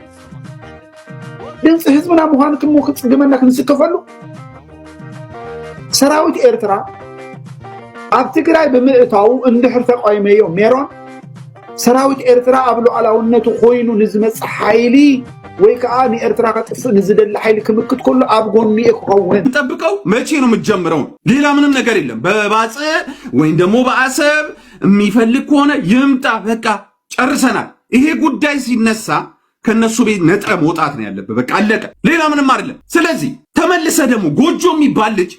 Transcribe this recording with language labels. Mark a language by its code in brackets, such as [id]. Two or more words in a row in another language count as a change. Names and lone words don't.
[ti] ድምፂ ህዝብና ምዃኑ ክጽግመና ክንስከፈሉ ሰራዊት ኤርትራ ኣብ ትግራይ ብምእታው እንድሕር ተቃይመዮ ሜሮን ሰራዊት ኤርትራ ኣብ ሉዓላውነቱ ኮይኑ ንዝመጽእ ሓይሊ ወይ ከዓ ንኤርትራ ከጥፍ ንዝደለ ሓይሊ ክምክት ከሎ ኣብ ጎኒ ይኸውን [am] ተጠብቀው መቼ ነው የምትጀምረው? ሌላ ምንም ነገር የለም። በባጽ ወይም ደግሞ በአሰብ የሚፈልግ ከሆነ ይምጣ በቃ ጨርሰናል። ይሄ ጉዳይ ሲነሳ ከነሱ ቤት ነጥረ መውጣት ነው ያለበት። በቃ አለቀ። ሌላ ምንም አይደለም። ስለዚህ ተመልሰ ደግሞ ጎጆ የሚባል